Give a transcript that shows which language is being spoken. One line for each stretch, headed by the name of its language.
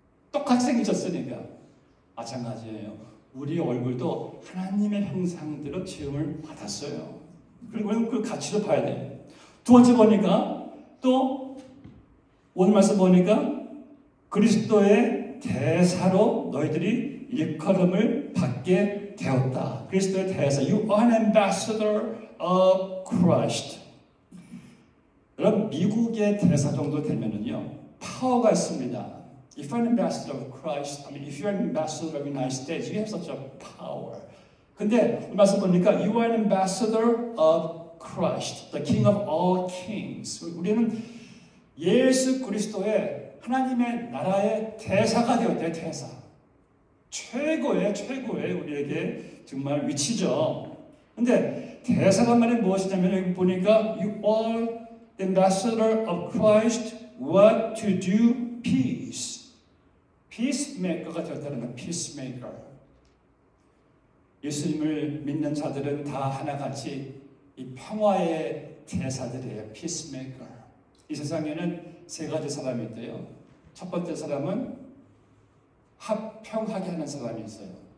Korean: 똑같이 생기셨으니까. 마찬가지예요. 우리 얼굴도 하나님의 형상대로 지음을 받았어요. 그리고 그 가치도 봐야 돼요. 두 번째 보니까 또 오늘 말씀 보니까 그리스도의 대사로 너희들이 일컬음을 받게 되었다. 그리스도의 대사.
English: You are an ambassador of Christ.
Korean: 여러분 미국의 대사 정도 되면은요 파워가 있습니다.
English: If you're an ambassador of Christ, if you're an ambassador of the United States, you have such a power.
Korean: 근데 말씀 보니까
English: you are an ambassador of Christ, the King of all kings.
Korean: 우리는 예수 그리스도의 하나님의 나라의 대사가 되었대요. 대사. 최고의 우리에게 정말 위치죠. 근데 대사란 말이 무엇이냐면 여기 보니까
English: you are the ambassador of Christ, what to do peace.
Korean: peacemaker가 되었다는 건 peacemaker. 예수님을 믿는 자들은 다 하나같이 이 평화의 대사들이에요.
English: peacemaker.
Korean: 이 세상에는 세 가지 사람이 있대요. 첫 번째 사람은 화평하게 하는 사람이 있어요.